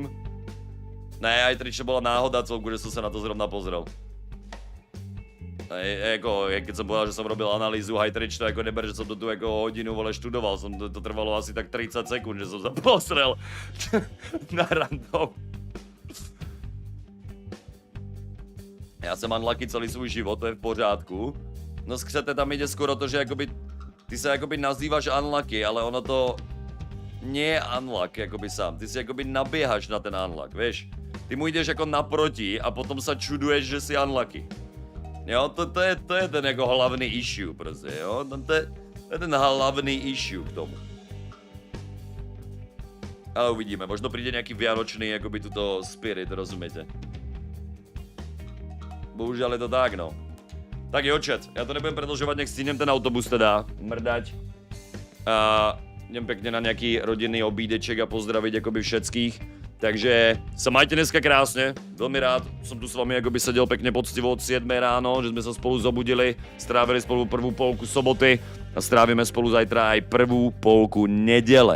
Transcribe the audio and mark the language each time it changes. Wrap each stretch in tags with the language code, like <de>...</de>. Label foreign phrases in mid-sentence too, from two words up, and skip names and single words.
<sk>Ne, aj tričo bola náhoda celku, že som sa na to zrovna pozrel. Jako, keď som povedal, že som robil analýzu Hytrich, to jako neber, že som to tu jako hodinu, vole, študoval, to trvalo asi tak 30 sekund, že som sa pozrel na random.</sk> <cs>Já jsem unlucky celý svůj život, to je v pořádku.</cs> <sk>No skřete, tam ide skoro to, že jakoby, ty se jakoby nazývaš unlucky, ale ono to nie je unluck jakoby sám, ty si jakoby naběhaš na ten unluck, víš? Ty mu jdeš jako naproti a potom sa čuduješ, že si unlucky. Jo, to je ten jako hlavný issue prostě, jo, to je ten hlavný issue k tomu. Ale uvidíme, možno príde nejaký vianočný, jakoby tuto spirit, rozumíte? Bohužel je to tak, no. Tak jo, chat, já to nebudem predlžovat, nech stihnem ten autobus teda, mrdať. A idem pekne na nejaký rodinný obídeček a pozdraviť jakoby všetkých. Takže sa majte dneska krásne, veľmi rád som tu s vami akoby sedel pekne poctivo od 7 ráno, že sme sa spolu zobudili, strávili spolu prvú polku soboty a strávime spolu zajtra aj prvú polku nedele.</sk>